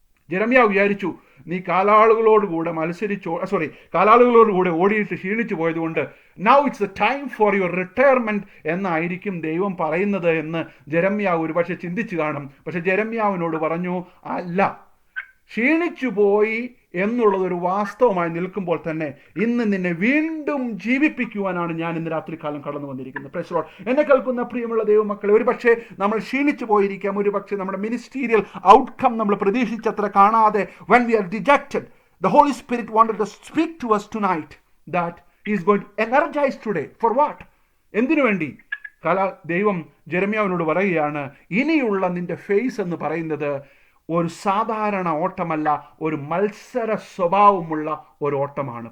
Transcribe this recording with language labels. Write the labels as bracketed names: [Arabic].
[Malayalam] ജെരമ്യാവ് വിചാരിച്ചു, നീ കാലാളുകളോടുകൂടെ കാലാളുകളോടുകൂടെ ഓടിയിട്ട് ക്ഷീണിച്ചു പോയതുകൊണ്ട് [English] now it's the time for your retirement [Malayalam] എന്നായിരിക്കും ദൈവം പറയുന്നത് എന്ന് ജെരമ്യാവ് ഒരു പക്ഷെ ചിന്തിച്ചു കാണും. പക്ഷെ ജെരമ്യാവിനോട് പറഞ്ഞു, അല്ല, ക്ഷീണിച്ചു പോയി എന്നുള്ളതൊരു വാസ്തവമായി നിൽക്കുമ്പോൾ തന്നെ ഇന്ന് നിന്നെ വീണ്ടും ജീവിപ്പിക്കുവാനാണ് ഞാൻ ഇന്ന് രാത്രികാലം കടന്നു വന്നിരിക്കുന്നത്. [English] Praise the lord. [Malayalam] എന്നെ കേൾക്കുന്ന പ്രിയമുള്ള ദൈവമക്കളെ, ഒരു പക്ഷേ നമ്മൾ ക്ഷീണിച്ചു പോയിരിക്കാം, ഒരു പക്ഷേ നമ്മുടെ മിനിസ്റ്റീരിയൽ ഔട്ട്കം നമ്മൾ പ്രതീക്ഷിച്ചത്ര കാണാതെ, [English] when we are dejected, the Holy Spirit wanted to speak to us tonight that he is going to energize today. For what? [Malayalam] എന്തിനു വേണ്ടി? ദൈവം ജെരമ്യാവിനോട് പറയുകയാണ്, ഇനിയുള്ള നിന്റെ ഫേസ് എന്ന് പറയുന്നത് ഒരു സാധാരണ ഓട്ടമല്ല, ഒരു മത്സര സ്വഭാവമുള്ള ഒരു ഓട്ടമാണ്.